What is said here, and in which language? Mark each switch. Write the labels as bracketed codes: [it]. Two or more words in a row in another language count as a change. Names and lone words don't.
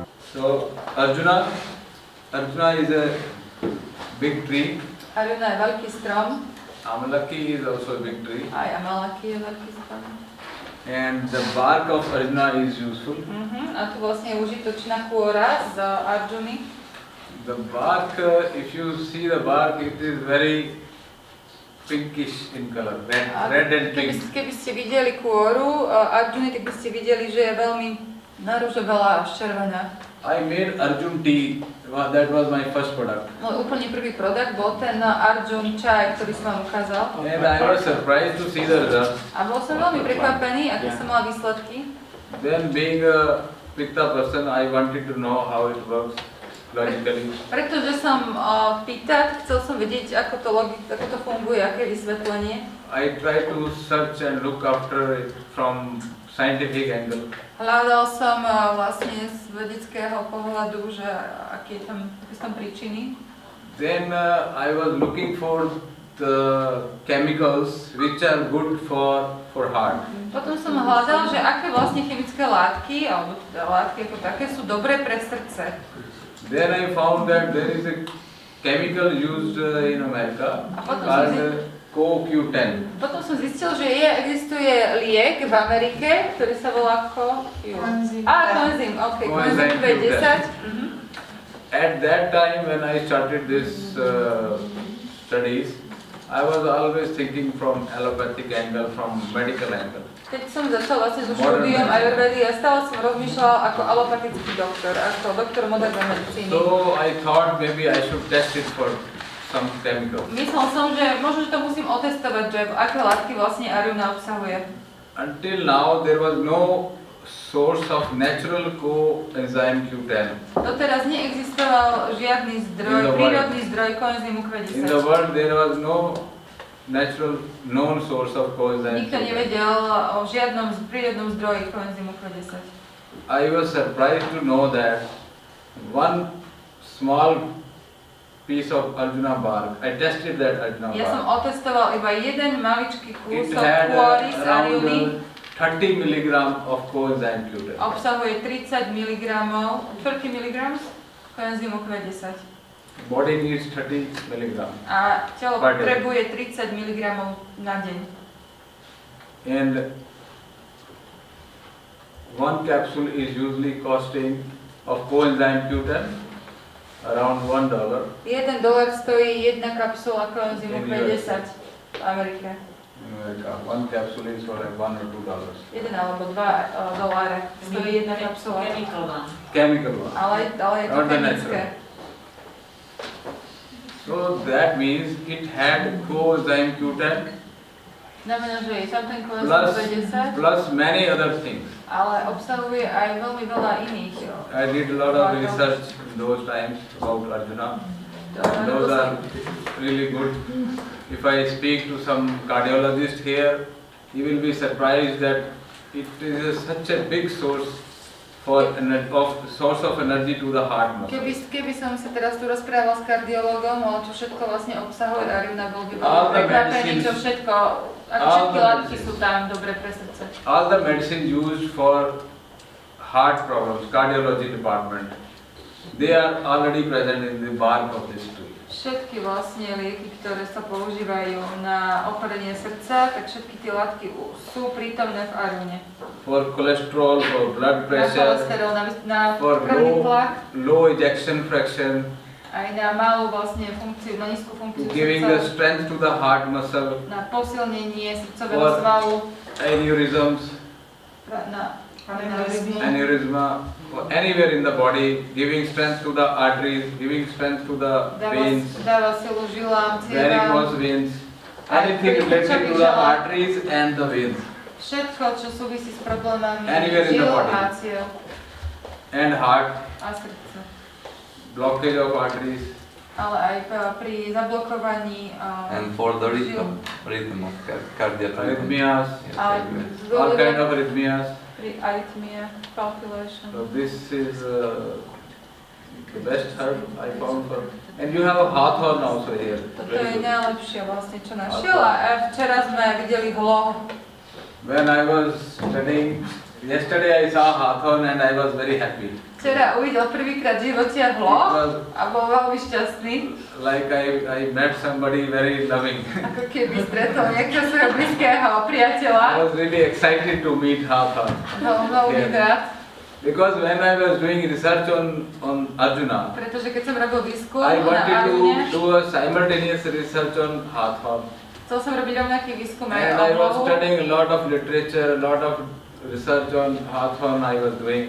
[en] So Arjuna is a big tree. [sk] Arjuna je veľký strom. [en] Amalaki is also a big tree. [sk] Aj Amalaki je veľký strom. [en] And the bark of Arjuna is useful. [sk] A tu vlastne je užitočná kôra z Arjuny. [en] The bark, if you see the bark, it is very pinkish in color, red and pink. [sk] Keby ste videli kôru Arjuny, tak by ste videli, že je veľmi naružovalá až červená. [en] I made Arjun tea. That was my first product. [sk] Môj úplne prvý produkt bol ten Arjun čaj, ktorý som vám ukázal. [en] And I was surprised to see the results. [sk] A bol som veľmi prekvapený, aké som mala výsledky. [en] Then being a pitta person, I wanted to know how it works logically. [sk] Pretože som pýtať, chcel som vedieť, ako to funguje, aké je vysvetlenie. [en] I tried to search and look after it from scientific angle. [sk] Hľadal som vlastne z vedeckého pohľadu, že aké sú tam príčiny. [en] Then I was looking for the chemicals which are good for heart. [sk] Potom som hľadal, že aké vlastne chemické látky, alebo teda látky ako také sú dobré pre srdce. [en] Then I found that there is a chemical used in America called CoQ10. [sk] Potom som zistil, že existuje liek v Amerike, ktorý sa volá coenzym, coenzym B10. [en] At that time when I started this studies, I was always thinking from allopathic angle, from medical angle. [sk] Keď som začal vlastne so štúdiom Ayurvedy, ja stále som rozmýšľal ako alopatický doktor, ako doktor modernej medicíny. [en] So I thought maybe I should test it for some chemicals. [sk] Myslel som, že možno, že to musím otestovať, že aké látky vlastne Arjuna obsahuje. [en] Until now there was no source of natural coenzyme Q10. [sk] Doteraz neexistoval žiadny zdroj, prírodný zdroj coenzymu Q10. [en] In the world there was no natural known source of coenzyme [sk] Nikto nevedel o žiadnom prírodnom zdroji coenzymu Q10. [en] I was surprised to know that one small piece of Arjuna bark. I tested that Arjuna bark. [sk] Ja som otestoval iba jeden maličký [en] It [sk] kúsok [en] had [sk] kôry z [en] around [sk] Arjuny. [en] 30 mg of coenzyme Q10. [sk] Obsahuje 30 mg, 30 mg coenzymu Q10. [en] Body needs 30 mg. [sk] A telo potrebuje 30 mg na deň. [en] And one capsule is usually costing of coenzyme Q10 around $1. [sk] $1 stojí jedna kapsula coenzymu Q10 v Amerike. [en] One capsule is for like $1 or $2. [sk] 1 alebo 2 doláre stojí jedna kapsula. [en] Chemical one. [sk] Ale je to chemické. [en] So that means it had coenzyme Q10 [sk] Znamená, že je tam ten coenzyme Q10, [en] plus many other things. [sk] ale obsahuje aj veľmi veľa iných. [en] I did a lot of research in those times about Arjuna. Those are really good. If I speak to some cardiologist here, he will be surprised that it is such a big source of energy to the heart muscle. [sk] Keby som sa teraz tu rozprával s kardiologom, ale čo všetko vlastne obsahuje Arjuna, bol by veľmi prekvapený, čo všetko, ako všetky látky sú tam dobre pre srdce. [en] All the medicines used for heart problems, cardiology department, they are already present in the bark of this tree. [sk] Všetky vlastne lieky, ktoré sa používajú na ochorenie srdca, tak všetky tie látky sú prítomné v Arjune. [en] For cholesterol, for blood pressure, for low ejection fraction, [sk] aj na malú vlastne funkciu, na nízku funkciu [en] giving [sk] srdca, [en] the strength to the heart muscle, [sk] na posilnenie srdcového svalu, [en] aneurysms, [sk] na aneurysma, [en] anywhere in the body, giving strength to the arteries, giving strength to the veins, [sk] dáva silu žilám, cievám, [en] varicose veins, anything related to the arteries and the veins. [sk] Všetko, čo súvisí s problémami [en] Anywhere in the [sk] žil [en] body. [sk] a ciev [en] And heart, [sk] a srdce. [en] blockage of arteries. [sk] Ale aj pri zablokovaní [en] And for the rhythm of cardiac Arrhythmias, [sk] a [en] all kind of arrhythmias. [sk] pri arytmia, calculation. [en] So this is the best herb I found for. And you have a hawthorn also here. [sk] Toto je najlepšie vlastne, čo našiel. A včera sme videli hloh. [en] When I was studying Yesterday I saw Hathon and I was very happy. [sk] Včera uvidel prvýkrát v živote hloh a bol veľmi šťastný. [en] Like I met somebody very loving. [sk] Ako keby stretol nejakého svojho blízkeho priateľa. [en] I was really excited to meet Hathon. [sk] Veľmi rád. [en] Because when I was doing research on Arjuna, [sk] Pretože keď som robil výskum [en] I [sk] na [en] wanted to [sk] Arjune, [en] do a simultaneous research on Hathon. [sk] chcel som robiť rovnaký výskum aj [en] And [sk] o [en] I was [sk] hlohu. [en] studying a lot of literature, a lot of research on Hathon I was doing.